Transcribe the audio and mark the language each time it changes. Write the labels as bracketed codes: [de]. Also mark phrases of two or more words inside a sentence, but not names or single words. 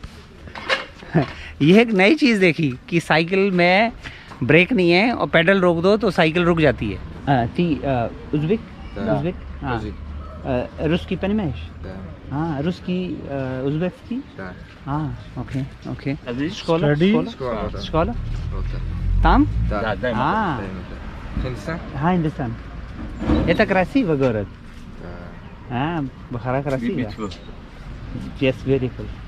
[hi] ये एक नई चीज़ देखी कि साइकिल में ब्रेक नहीं है और पेडल रोक दो तो साइकिल रुक जाती है। उज़्बेक हाँ, रूसी понимаешь? हाँ, रूसी उज़्बेकी हाँ, ओके। [ru] Школа? Там? Да, дай А. Хиндустан? हाँ, हिंदुस्तान। Это красивый город. Да. हाँ, Бухара красивый. [en] Yes, beautiful.